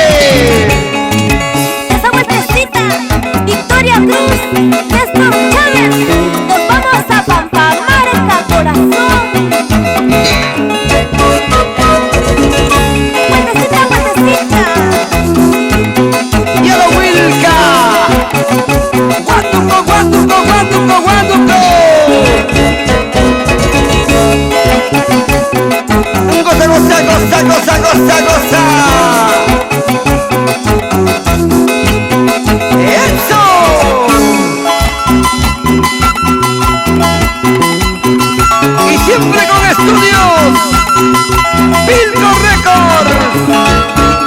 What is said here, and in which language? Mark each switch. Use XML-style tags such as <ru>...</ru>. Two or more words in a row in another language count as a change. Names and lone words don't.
<es>Esa vueltecita, Victoria Cruz, Néstor Chávez, nos vamos a Pampamarca, corazón. Vueltecita, vueltecita. Y a la Wilca. Guatuco, guatuco, guatuco, guatuco. Goza, goza, goza, goza, goza, goza. ¡Eso! Y siempre con estudios Pilco Records.</es>